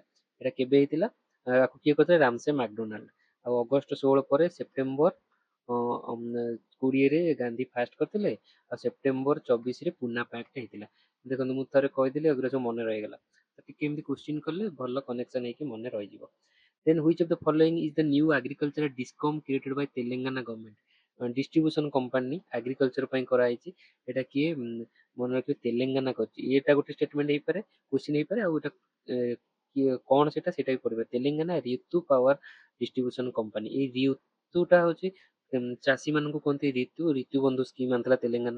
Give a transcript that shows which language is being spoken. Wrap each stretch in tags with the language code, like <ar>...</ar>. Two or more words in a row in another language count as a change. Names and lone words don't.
<or>ଏଇଟା କେବେ ହେଇଥିଲା? ଆକୁ କିଏ କରିଥିଲେ? ରାମସେ ମାକଡୋନାଲ୍ଡ। ଆଉ ଅଗଷ୍ଟ 16 ପରେ ସେପ୍ଟେମ୍ବର 20ରେ ଗାନ୍ଧୀ ଫାଷ୍ଟ କରିଥିଲେ। ଆଉ ସେପ୍ଟେମ୍ବର 24ରେ ପୁନା ପାକ୍ଟ ହେଇଥିଲା। ଦେଖନ୍ତୁ ମୁଁ ଥରେ କହିଦେଲି, ଏଗୁରା ସବୁ ମନେ ରହିଗଲା। ଟିକେ ଏମିତି କୋଶ୍ଚିନ୍ କଲେ ଭଲ କନେକ୍ସନ ହେଇକି ମନେ ରହିଯିବ।</or> <en>ଦେନ୍ which of the following is the new agricultural discom created by Telangana government? distribution company agriculture</en> <or>ପାଇଁ କରାଯାଇଛି। ଏଇଟା କିଏ ମନେ ରଖିବେ? ତେଲେଙ୍ଗାନା କରିଛି। ଏଇଟା ଗୋଟେ ଷ୍ଟେଟମେଣ୍ଟ ହେଇପାରେ, କୋଶ୍ଚିନ୍ ହେଇପାରେ। ଆଉ ଏଇଟା କିଏ କଣ ସେଇଟା ବି ପଡିବ। ତେଲେଙ୍ଗାନା ରିତୁ ପାୱାର ଡିଷ୍ଟ୍ରିବ୍ୟୁସନ କମ୍ପାନୀ। ଏଇ ରିତୁଟା ହଉଛି ଚାଷୀ ମାନଙ୍କୁ କୁହନ୍ତି ରିତୁ, ରିତୁ ବନ୍ଧୁ ସ୍କିମ୍ ଆଣିଥିଲା ତେଲେଙ୍ଗାନା।</or>